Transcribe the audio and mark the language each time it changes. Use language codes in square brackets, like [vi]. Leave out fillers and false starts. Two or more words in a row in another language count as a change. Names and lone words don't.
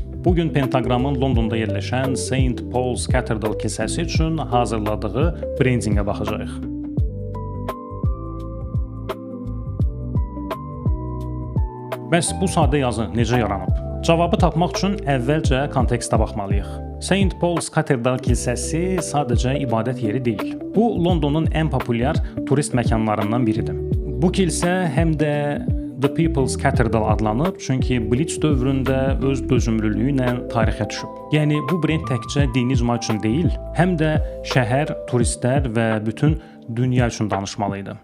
[az] Bugün Pentagramın Londonda yerləşən St. Paul's Cathedral kilsəsi üçün hazırladığı brendinqə baxacağıq. Bəs bu sadə yazı necə yaranıb? Cavabı tapmaq üçün əvvəlcə kontekstə baxmalıyıq. St. Paul's Cathedral kilsəsi sadəcə ibadət yeri deyil. Bu, Londonun ən populyar turist məkanlarından biridir. Bu kilsə həm də The People's Cathedral adlanıb, çünki Blitz dövründə öz dözümlülüyü ilə tarixə düşüb. Yəni, bu brend təkcə dini icma üçün deyil, həm də şəhər, turistlər və bütün dünya üçün danışmalı idi.